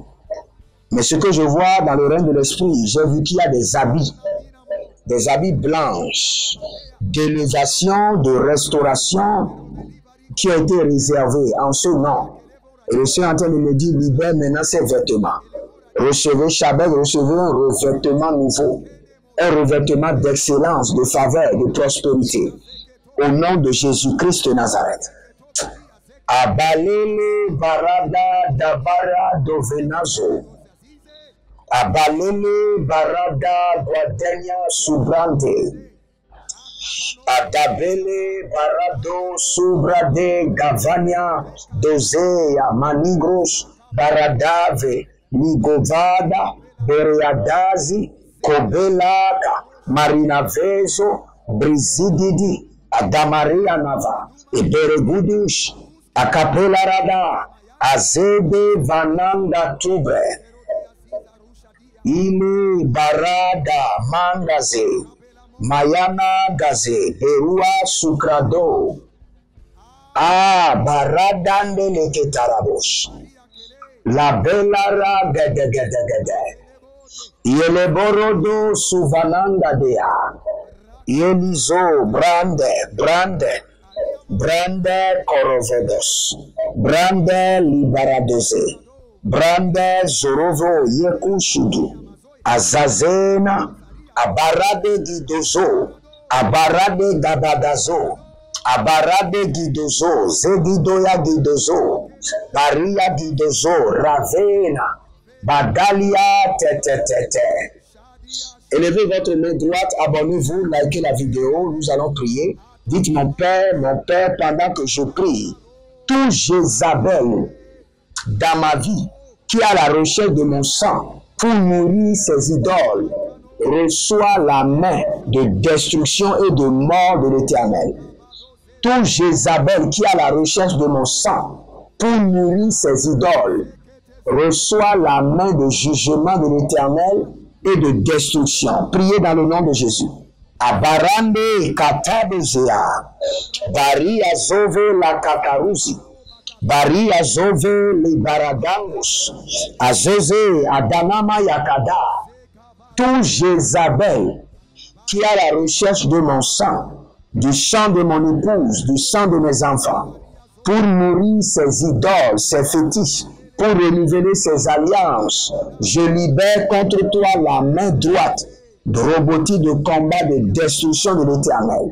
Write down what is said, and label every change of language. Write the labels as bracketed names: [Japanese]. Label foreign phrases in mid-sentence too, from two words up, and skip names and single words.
[French] Mais ce que je vois dans le règne de l'esprit, j'ai vu qu'il y a des habits blanches, d'élévation, de restauration, qui ont été réservés en ce nom. Et le Seigneur est en train de me dire, libère maintenant ces vêtements. Recevez Chabel, recevez un revêtement nouveau, un revêtement d'excellence, de faveur, de prospérité. Au nom de Jésus-Christ de Nazareth. Abalele barada dabara dovenazo. Abalele barada guadenia subrande. Adabele barado subrade gavania dozea manigros baradave ligovada bereadazi kobelaka marinavezo brizididi adamaria nava eberegudish akapela rada azebe vananda tube ile barada mangaze mayana gaze berua sukrado baradande leketarabosh la belara gede yele borodo suvananda dea yelizo brande korovedos brande libaradoze brande zorovo yekushudu azazena Abarade Gidozo, Abarade Gabadazo, Abarade Gidozo, Zegidoya Gidozo, Baria Gidozo, Ravena, Badalia Tete. Élevez votre main droite, abonnez-vous, likez la vidéo, nous allons prier. Dites mon Père, pendant que je prie, tout Jézabel dans ma vie qui a la recherche de mon sang pour nourrir ses idoles, reçoit la main de destruction et de mort de l'Éternel. Tout Jézabel qui a la recherche de mon sang pour nourrir ses idoles, reçoit la main de jugement de l'Éternel et de destruction. Priez dans le nom de Jésus. Abarande katabezea, bari azove la kakaruzi, bari azove li baradangus, azeze adanama yakada. Tout Jézabel qui a la recherche de mon sang, du sang de mon épouse, du sang de mes enfants, pour nourrir ses idoles, ses fétiches, pour renouveler ses alliances, je libère contre toi la main droite de robotique de combat de destruction de l'Éternel.